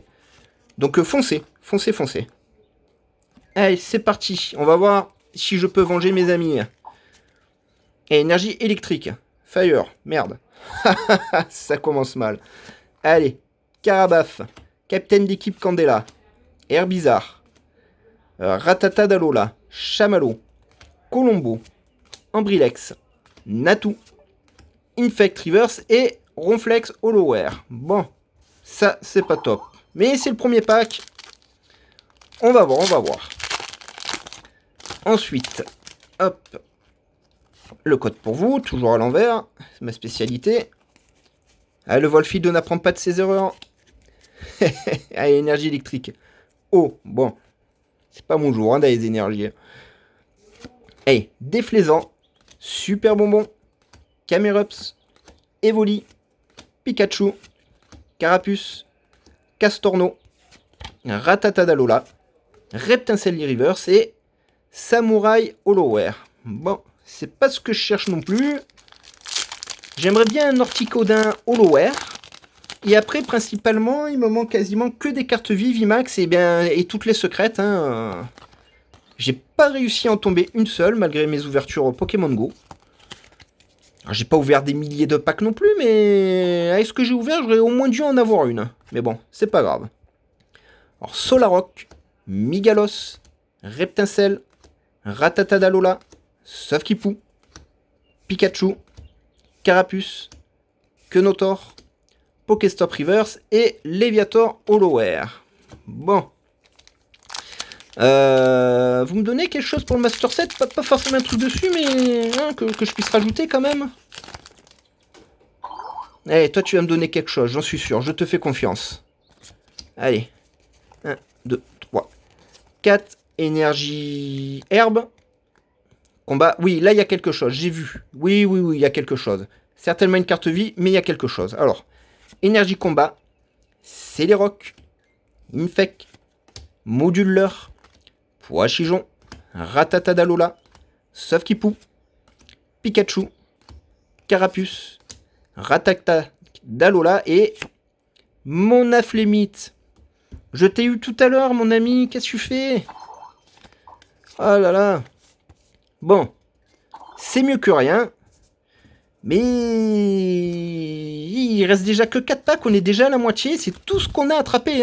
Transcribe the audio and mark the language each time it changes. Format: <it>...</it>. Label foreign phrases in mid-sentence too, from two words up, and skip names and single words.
<fr>Donc foncez. Allez, c'est parti. On va voir si je peux venger mes amis. Et énergie électrique. Fire. Merde. Ça commence mal. Allez. Carabaf. Capitaine d'équipe Candela. Herbizarre. Ratata d'Alola. Chamallow. Colombo. Ambrilex. Natu. Infect Reverse et Ronflex Hollower. Bon. Ça, c'est pas top. Mais c'est le premier pack. On va voir. Ensuite, hop. Le code pour vous, toujours à l'envers. C'est ma spécialité. Ah, le Volfido n'apprend pas de ses erreurs. Allez, énergie électrique. Oh, bon. C'est pas mon jour, hein, d'aller les énergies. Hey, déflaisant. Super bonbon. Camerups. Evoli. Pikachu. Carapuce. Castorno. Ratata d'Alola. Reptincelle Reverse et Samouraï Hollower. Bon, c'est pas ce que je cherche non plus. J'aimerais bien un Orticodin Hollower. Et après, principalement, il me manque quasiment que des cartes vives VMAX et toutes les secrètes. Hein. J'ai pas réussi à en tomber une seule, malgré mes ouvertures Pokémon Go. Alors, j'ai pas ouvert des milliers de packs non plus, mais avec ce que j'ai ouvert, j'aurais au moins dû en avoir une. Mais bon, c'est pas grave. Alors, Solaroc, Migalos, Reptincelle, Ratata d'Alola, Safkipou, Pikachu, Carapuce, Kenotor, Pokéstop Reverse et Léviator Hollower. Bon. Vous me donnez quelque chose pour le Master Set, pas forcément un truc dessus, mais hein, que je puisse rajouter quand même. Allez, toi tu vas me donner quelque chose, j'en suis sûr, je te fais confiance. Allez. 1, 2, 3, 4. Énergie herbe. Combat. Oui, là, il y a quelque chose. J'ai vu. Oui, il y a quelque chose. Certainement une carte vie, mais il y a quelque chose. Alors, énergie combat. Céléroc. Infect. Moduleur. Poichijon. Ratata d'Alola. Safkipou. Pikachu. Carapuce. Ratata d'Alola et Monaflémite. Je t'ai eu tout à l'heure, mon ami. Qu'est-ce que tu fais? Oh là là. Bon. C'est mieux que rien. Mais il reste déjà que 4 packs. On est déjà à la moitié. C'est tout ce qu'on a attrapé.</fr>